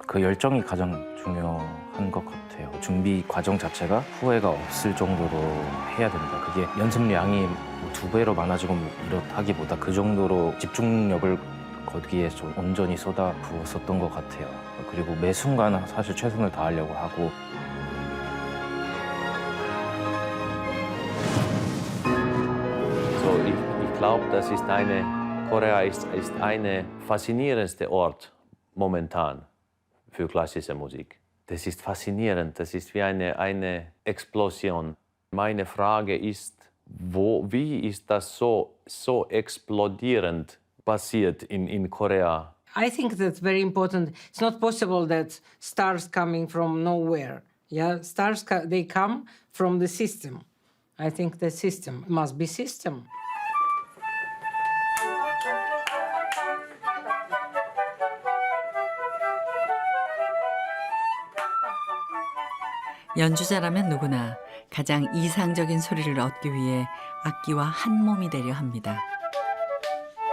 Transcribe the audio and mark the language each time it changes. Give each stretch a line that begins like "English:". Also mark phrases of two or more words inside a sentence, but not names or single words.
Korean: 그 열정이 가장 중요한 것 같아요. 준비 과정 자체가 후회가 없을 정도로 해야 됩니다. 그게 연습량이 2배로 많아지고 이렇다기보다 그 정도로 집중력을 거기에 좀 온전히 쏟아부었었던 것 같아요. 그리고 매 순간 사실 최선을 다하려고 하고
German: So, ich glaube, das ist Korea ist eine faszinierendste Ort momentan für klassische Musik. Das ist faszinierend, das ist wie eine Explosion. Meine Frage ist, wie ist das so explodierend passiert in Korea?
English: I think that's very important. It's not possible that stars coming from nowhere. Yeah, stars they come from the system. I think the system must be system.
Korean: 연주자라면 누구나 가장 이상적인 소리를 얻기 위해 악기와 한 몸이 되려 합니다.